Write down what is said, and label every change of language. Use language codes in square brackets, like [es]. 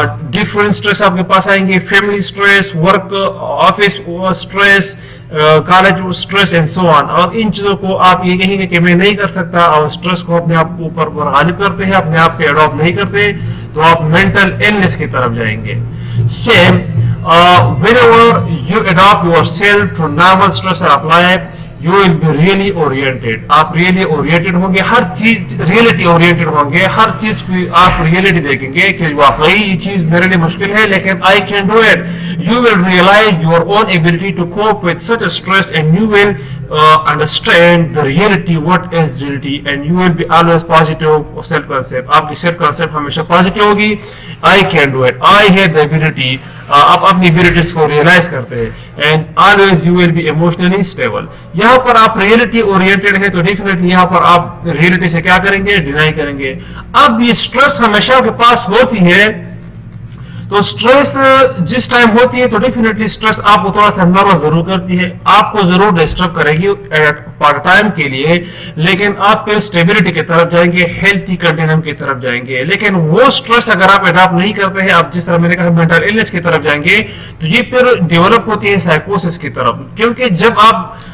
[ur] Different stress آپ کے پاس آئیں گے، family stress, work office stress, college stress and so آن، اور ان چیزوں کو آپ یہ کہیں گے کہ میں نہیں کر سکتا اور سٹریس کو اپنے آپ اوپر غالب کرتے ہیں، اپنے آپ پہ اڈاپٹ نہیں کرتے، تو آپ مینٹل ایلنس کی طرف جائیں گے۔ Same [en] whenever you adopt yourself to normal stress or apply, you will be really oriented. [ur] آپ really oriented ہوں گے، ہر چیز reality oriented ہوں گے، ہر چیز کو آپ reality دیکھیں گے کہ واقعی یہ چیز میرے لیے مشکل ہے لیکن [en] I can do it. You will realize your own ability to cope with such a stress and you will understand the reality, what is reality, and you will be always positive self concept. [ur] آپ کی self concept ہمیشہ positive ہوگی، [en] I can do it, I have the ability. [ur] آپ اپنی abilities کو realise کرتے ہیں [en] And always you will be emotionally stable. [ur] یہاں پر آپ ریئلٹی اورینٹیڈ ہے تو ڈیفینیٹلی یہاں پر آپ ریئلٹی سے کیا کریں گے؟ ڈینائی کریں گے۔ اب یہ اسٹریس ہمیشہ آپ کے پاس ہوتی ہے، تو سٹریس جس ٹائم ہوتی ہے تو ڈیفینیٹلی سٹریس آپ کو تھوڑا سا نروس ضرور کرتی ہے، آپ کو ضرور ڈسٹرب کرے گی پارٹ ٹائم کے لیے، لیکن آپ پھر اسٹیبلٹی کی طرف جائیں گے، ہیلتھی کنٹینیوم کی طرف جائیں گے۔ لیکن وہ سٹریس اگر آپ اڈاپٹ نہیں کرتے ہیں، آپ جس طرح میں نے کہا مینٹل ایلنس کی طرف جائیں گے، تو یہ پھر ڈیولپ ہوتی ہے سائیکوسس کی طرف، کیونکہ جب آپ